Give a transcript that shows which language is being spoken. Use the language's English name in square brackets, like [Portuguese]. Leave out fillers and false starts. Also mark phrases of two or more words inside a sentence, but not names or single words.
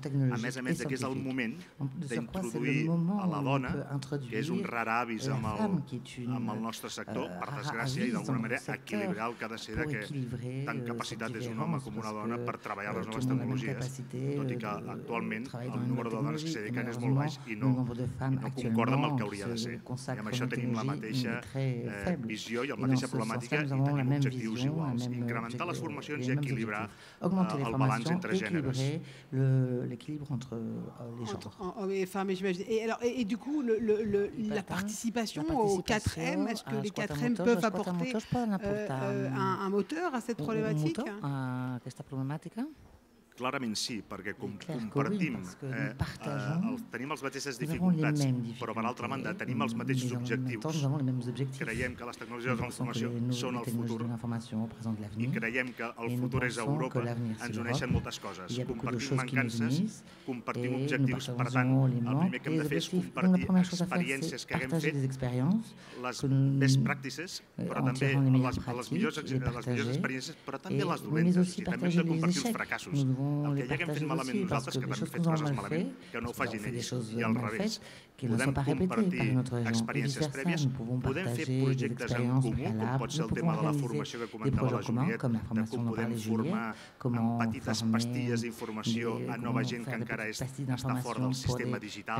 [Catalan] A més que és el moment d'introduir a la dona, que és un rar avis amb el nostre sector, per desgràcia, i d'alguna manera equilibrar el que ha de ser que tant capacitat és un home com una dona per treballar les noves tecnologies, tot i que actualment el número de dones que s'hi dediquen és molt baix i no concorda amb el que hauria de ser. I amb això tenim la mateixa visió i la mateixa problemàtica i tenim objectius iguals. Incrementar les formacions i equilibrar el balanç entre gèneres. [French] Entre femmes et j'imagine. Et du coup, la participation aux 4M, est-ce que les 4M peuvent apporter un moteur à cette problématique? [Catalan] Clarament sí, perquè compartim, tenim les mateixes dificultats, però per altra banda tenim els mateixos objectius. Creiem que les tecnologies de la informació són el futur i creiem que el futur és Europa. Ens uneixen moltes coses. Compartim mancances, compartim objectius, per tant, el primer que hem de fer és compartir experiències que haguem fet, les [English] best practices, [Catalan] però també les millors experiències, però també les dolentes, i també hem de compartir els fracassos. El que ja haguem fet malament nosaltres, que també hem fet coses malament, que no ho facin ells, i al revés. Podem compartir experiències prèvies, podem fer projectes en comú, com pot ser el tema de la formació que comentava la Juliet, de com podem formar amb petites pastilles d'informació a nova gent que encara està fora del sistema digital.